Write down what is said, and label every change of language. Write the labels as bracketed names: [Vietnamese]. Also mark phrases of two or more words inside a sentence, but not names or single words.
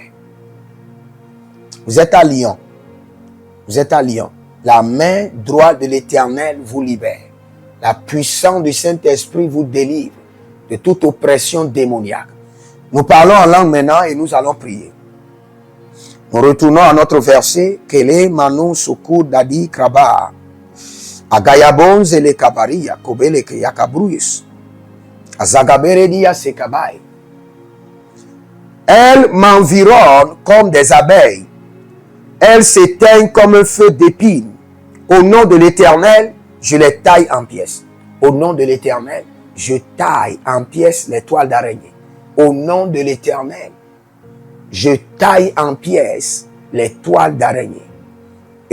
[French] Vous êtes à Lyon. Vous êtes à Lyon. La main droite de l'Éternel vous libère. La puissance du Saint-Esprit vous délivre de toute oppression démoniaque. Nous parlons en langue maintenant et nous allons prier. Nous retournons à notre verset. Kele manu suku dadi kraba. Agayabon zele kabaria kobele ke yakabruyus. Azagaberedia sekabai. Elles m'environnent comme des abeilles. Elles s'éteignent comme un feu d'épine. Au nom de l'Éternel, je les taille en pièces. Au nom de l'Éternel, je taille en pièces les toiles d'araignée. Au nom de l'Éternel, je taille en pièces les toiles d'araignée.